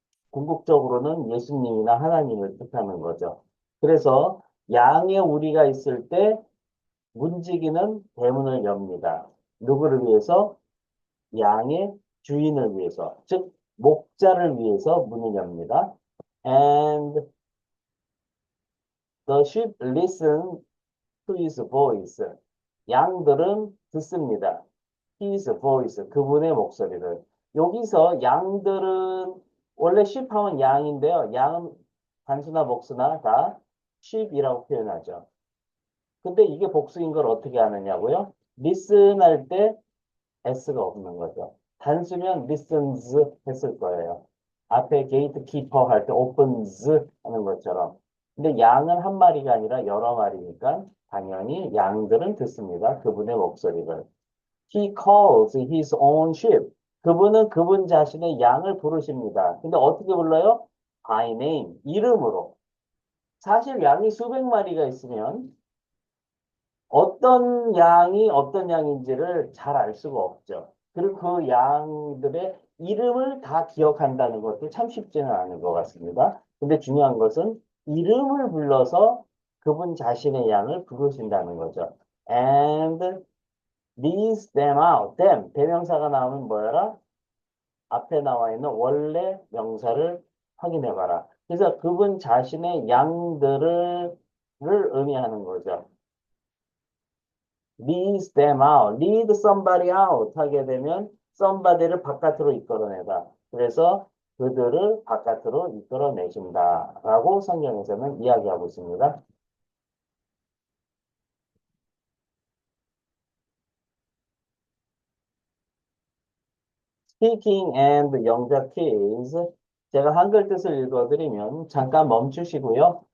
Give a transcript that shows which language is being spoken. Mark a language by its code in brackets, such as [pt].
[ko] 궁극적으로는 예수님이나 하나님을 뜻하는 거죠. 그래서 양의 우리가 있을 때 문지기는 대문을 엽니다. 누구를 위해서? 양의 주인을 위해서, 즉 목자를 위해서 문을 엽니다. [en] And the sheep listen to his voice. [ko] 양들은 듣습니다. [en] His voice, [ko] 그분의 목소리를. 여기서 양들은 원래 sheep 하면 양인데요. 양은 단수나 복수나 다 sheep이라고 표현하죠. 근데 이게 복수인 걸 어떻게 아느냐고요? listen 할 때 s가 없는 거죠. 단수면 listens 했을 거예요. 앞에 gatekeeper 할 때 opens 하는 것처럼. 근데 양은 한 마리가 아니라 여러 마리니까 당연히 양들은 듣습니다. 그분의 목소리를. [en] He calls his own sheep. [ko] 그분은 그분 자신의 양을 부르십니다. 근데 어떻게 불러요? [en] By name, [ko] 이름으로. 사실 양이 수백 마리가 있으면 어떤 양이 어떤 양인지를 잘 알 수가 없죠. 그리고 그 양들의 이름을 다 기억한다는 것도 참 쉽지는 않은 것 같습니다. 근데 중요한 것은 이름을 불러서 그분 자신의 양을 부르신다는 거죠. [en] And leads them out. them. [ko] 대명사가 나오면 뭐야라? 앞에 나와 있는 원래 명사를 확인해 봐라. 그래서 그분 자신의 양들을 의미하는 거죠. [en] leads them out, lead somebody out [ko] 하게 되면 somebody를 바깥으로 이끌어내다. 그래서 그들을 바깥으로 이끌어내신다라고 성경에서는 이야기하고 있습니다. speaking and 영작 퀴즈. 제가 한글 뜻을 읽어드리면 잠깐 멈추시고요.